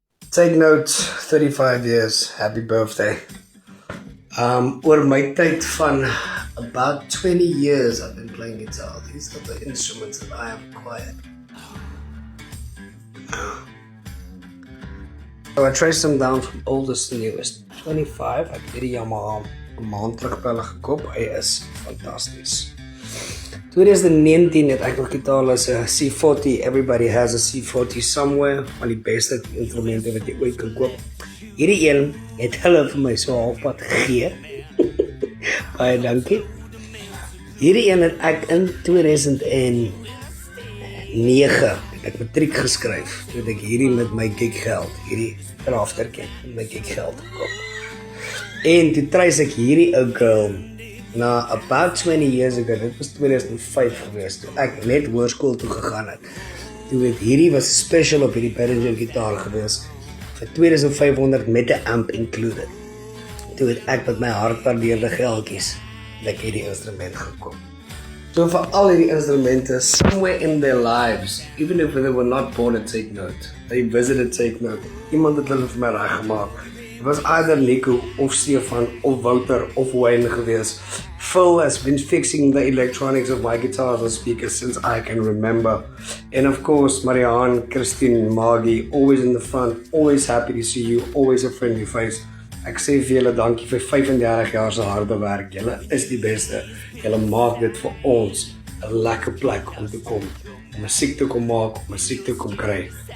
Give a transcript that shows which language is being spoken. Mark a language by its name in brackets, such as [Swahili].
[English] Take Note, 35 years, happy birthday. [Afrikaans] Oor my tyd van [English] about 20 years I've been playing guitar. These are the instruments that I have acquired. So I traced them down from oldest to newest. [Afrikaans] 25, ek het hierdie Yamaha 'n maand terug by hulle gekoop. Hy is fantasties. 2019 het ek nog gitaar as 'n C40. [English] Everybody has a C40 somewhere. [Afrikaans] Van die beste instrumente wat jy ooit kan koop. Hierdie een het hulle vir my so halfpad gegee. Baie dankie. Hierdie een het ek in 2009 ek matriek geskryf. Toe het ek hierdie met my giggeld, hierdie draftertjie met my giggeld gekoop. En toe treis ek hierdie ou girl na [English] about 20 years ago, [Afrikaans] dit was 2005 gewees, toe ek net hoërskool toe gegaan het. Toe het hierdie was special op hierdie Behringer gitaar gewees, vir 2500 met 'n amp included. Toe het ek met my hardwaardeerde geldjies ek hierdie instrument gekoop. So vir al hierdie instrumente, [English] somewhere in their lives, even if they were not born at Take Note, they visited Take Note. [Afrikaans] Iemand het hulle vir my reggemaak. [English] It was either Nico of Stefan of Wouter of Wayne gewees. Phil has been fixing the electronics of my guitars and speakers since I can remember. And of course, Marianne, Christine, Maggie, always in the front, always happy to see you, always a friendly face. [Afrikaans] Ek sê vir julle dankie vir 35 jaar se harde werk. Julle is die beste. Julle maak dit vir ons 'n lekker plek om te kom, om musiek te kom maak, om musiek te kom kry.